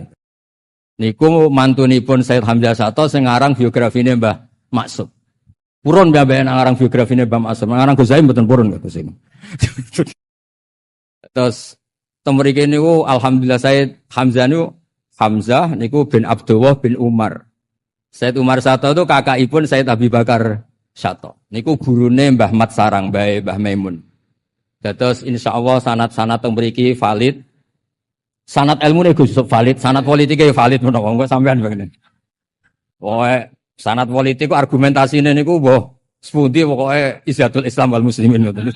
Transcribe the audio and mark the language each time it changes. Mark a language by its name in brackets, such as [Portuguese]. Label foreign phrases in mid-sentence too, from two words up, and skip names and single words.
[Javanese] Niku mantunipun Sayyid Hamzah Sato sing ngarang biografine Mbah Maksum. Purun mbah-mbah ngarang biografine Mbah Maksum. Ngarang Gus Zaim mboten purun kata sing. Terus mriki niku alhamdulillah Sayyid Hamzah niku Hamzah niku bin Abdullah bin Umar. Sayyid Umar Sato itu kakakipun Sayyid Abi Bakar Sato. Niku gurune Mbah Mat Sarang bae Mbah Maimun. Dados insyaallah sanad-sanad teng mriki valid. Sanad ilmune Gus valid, sanad politike valid menawa kok sampean begini. Pokoke sanad politik argumentasine niku mbah sepundi pokoke [Arabic] Izzatul Islam wal Muslimin [Javanese] ngoten.